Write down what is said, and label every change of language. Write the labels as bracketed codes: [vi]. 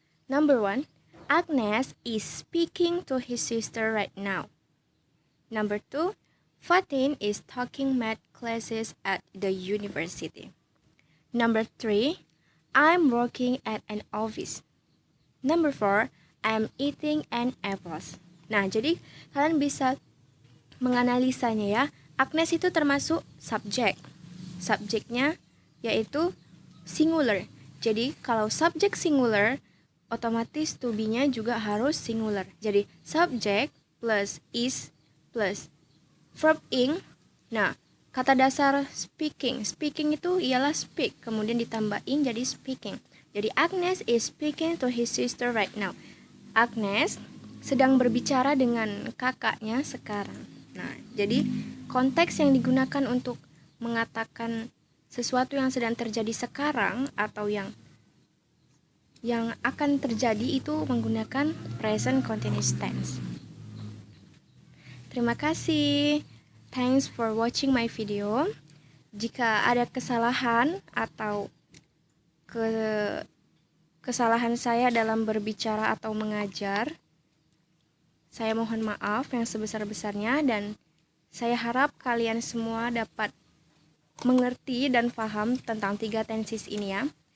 [en] Number 1, Agnes is speaking to his sister right now. Number 2, Fatin is taking math classes at the university. Number 3, I'm working at an office. Number 4, I'm eating an apple. [id] Nah, jadi kalian bisa menganalisanya ya. Agnes itu termasuk subjek. Subjeknya yaitu singular. Jadi kalau subjek singular, otomatis to be-nya juga harus singular. [en] Jadi subject plus is plus verb ing. [id] Nah, kata dasar speaking. Speaking itu ialah speak, kemudian ditambah ing jadi speaking. [en] Jadi Agnes is speaking to his sister right now. [id] Agnes sedang berbicara dengan kakaknya sekarang. Nah, jadi konteks yang digunakan untuk mengatakan sesuatu yang sedang terjadi sekarang atau yang akan terjadi itu menggunakan present continuous tense. Terima kasih. [en] Thanks for watching my video. [id] Jika ada kesalahan atau kesalahan saya dalam berbicara atau mengajar, saya mohon maaf yang sebesar-besarnya, dan saya harap kalian semua dapat mengerti dan paham tentang 3 tenses ini ya.